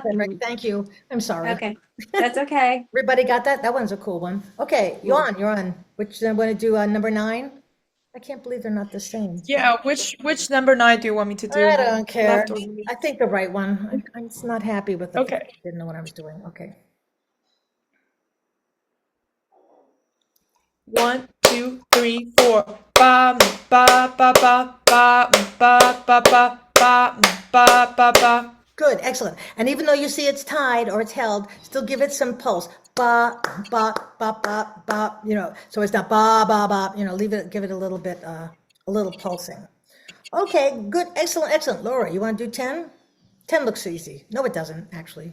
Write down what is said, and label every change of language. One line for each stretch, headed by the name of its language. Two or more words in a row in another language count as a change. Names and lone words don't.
English: perfect. Thank you. I'm sorry. Okay. That's okay. Everybody got that? That one's a cool one. Okay, you're on. Which, I want to do number 9? I can't believe they're not the same. Yeah, which number 9 do you want me to do? I don't care. Left or right? I think the right one. I'm just not happy with the Okay. fact I didn't know what I was doing. Okay. 1, 2, 3, 4. Ba ba ba ba ba ba ba ba ba ba ba ba. Good, excellent. And even though you see it's tied or it's held, still give it some pulse. Ba, ba, ba, ba, ba, so it's not ba, ba, ba, give it a little bit, a little pulsing. Okay, good, excellent, excellent. Laura, you want to do 10? 10 looks easy. No, it doesn't, actually.